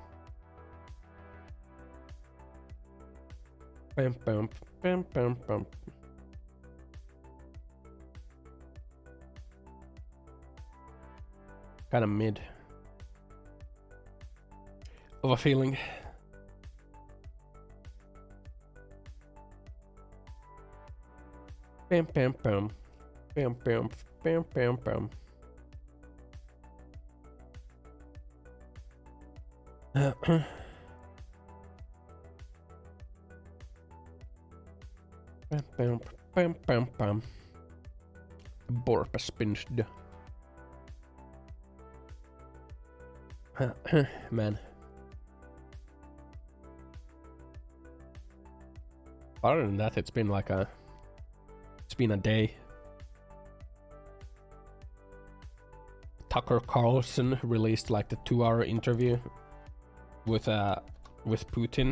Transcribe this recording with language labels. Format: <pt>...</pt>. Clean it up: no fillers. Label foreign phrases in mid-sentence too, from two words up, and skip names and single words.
<en>Bam, bam, bam, bam, bam. Kind of mid. Of a feeling. Bam, bam, bam. Bam, bam, bam, bam, bam. Bam, bam, bam, bam, bam. Borpaspinst. Man. Other than that, it's been a day. Tucker Carlson released like the 2-hour interview with Putin.</en>